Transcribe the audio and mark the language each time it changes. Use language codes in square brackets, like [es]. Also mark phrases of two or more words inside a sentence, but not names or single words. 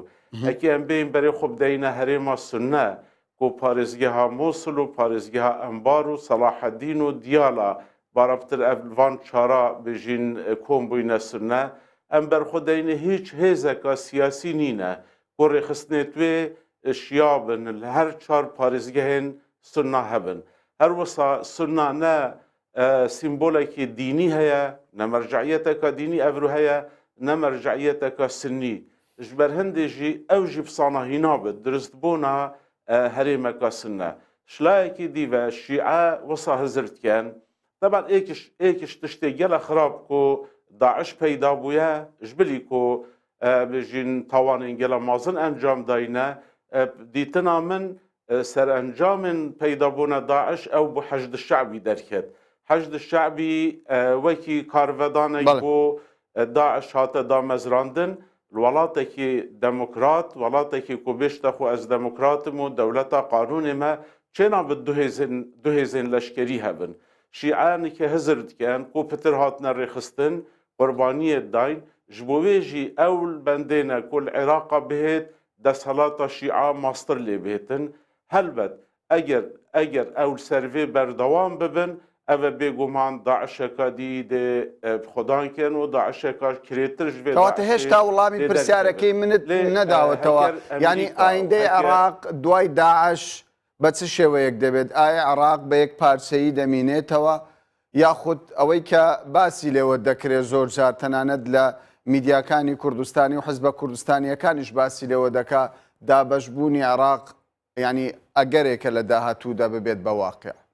[ku] Hekî em bên berê xwe bideyîne Herêma Sunne ku parêzgeha Mosul û parêzgeha Enbar û Salaheddîn û Diyala barabtir ev van çara bijîn kom bûyne Sunne, em berxwedeyîne hîç hêzeka siyasî nîne ku rêxistinê wê şiya bin li her çar parêzgehên Sunna hebin. Her wisa Sunna ne sîmbolekî dînî heye, ne merceiyeteka dînî ev rû heye, ne merceiyeteka Sunnî. Ji ber hindê jî ew jî pisanahî nabit diristbûna herêmeka Sunne. شلایەکی دیڤە شیعە وەسا هەزرتکەن طبعا ئێکیش تشتێک گەلە خراپ کۆ داعش پەیدا بووە ژبلی کۆ بژین تاوانین گەلە مازن ئەنجام داینە دیتنا من سەرئەنجامن پەیدابوونە داعش ئەو بۆ حەشد شعبی دەرکێت حەشد شعبی وەکی کارڤەدانێک بۆ داعش هاتە دامەزراندن وڵاتێکی دەموکرات وڵاتێکی کو بێشتە خو ئەس دەموکراتم و دەولەتا قانونێ مە چێنابێت دوهێزین لەشکری هەبن شیعانێکی هەزر دکەن کو پتر هاتنە ڕێخستن قوربانیە داین ji bo wê jî ew bendêne ku li Iraqa bihêt desthelata şî'a master lê bihêtin helbet eger ew servê berdewam bibin ev e bêguman Daişeka dî dê xwedanken û Daişeka kirêtir ji vê [ckb] کەواتە هێشتا وەڵامی پرسیارەکەی منت نەداوەتەوە یعنی ئایندەی عێراق دوای داعش بە چ شێوەیەک دەبێت ئایا عێراق بە یەک پارچەیی دەمینێتەوە یاخود ئەوەی کە باسی لێوە دەکرێت زۆر جار تەنانەت لە میدیاکانی کوردستانی و حزبە کوردستانیەکانیش باسی لێوە دەکا دابەشبوونی عێراق ینی ئەگەرێکە لە داهاتوودا ببێت بە واقع